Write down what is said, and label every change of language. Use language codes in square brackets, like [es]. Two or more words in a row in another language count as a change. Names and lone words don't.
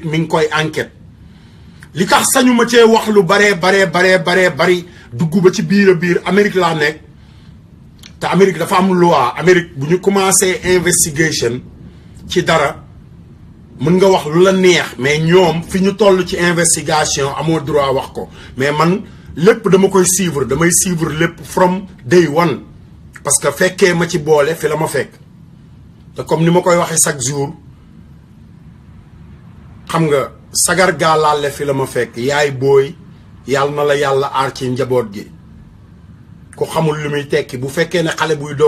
[wo] mi ngi koy enquête li tax sañu ma cee wax lu bari dugg ba ci biir Amérique laa nekk te Amérique dafa am loi Amérique bu ñu [fr] commencé investigation [wo] ci dara mën nga wax lu la neex mais ñoom fi ñu toll ci investigation amoo droit wax ko mais man lépp dama koy suivre damay suivre lépp [en] from day one [fr] parce que [wo] fekkee ma ci boole fi la ma fekk te comme ni ma koy waxee [fr] chaque jour [wo] xam nga sagar gaalaale fi la ma fekk yaay booy yàlla na la yàlla aar ci njaboot gi ku xamul lu muy tekki bu fekkee ne xale buy doog